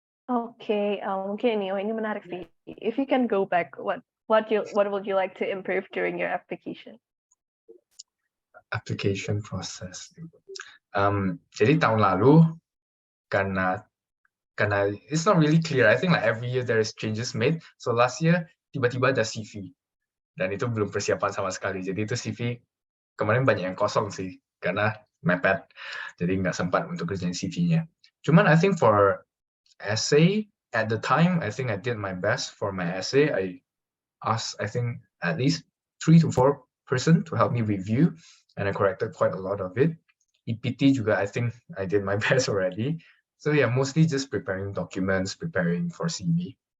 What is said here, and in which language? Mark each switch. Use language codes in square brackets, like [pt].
[id] Oke, mungkin ini menarik sih. [en] If you can go back, what would you like to improve during your application? Application process. [id] Jadi tahun lalu karena [en] it's not really clear. I think like every year there is changes made. So last year [id] tiba-tiba ada CV dan itu belum persiapan sama sekali. Jadi itu CV kemarin banyak yang kosong sih karena mepet. Jadi nggak sempat untuk kerjain CV-nya. [en] Cuman I think for essay at the time, I think I did my best for my essay. I asked, I think, at least 3 to 4 person to help me review, and I corrected quite a lot of it. EPT juga, I think I did my best already. So yeah, mostly just preparing documents, preparing for CV.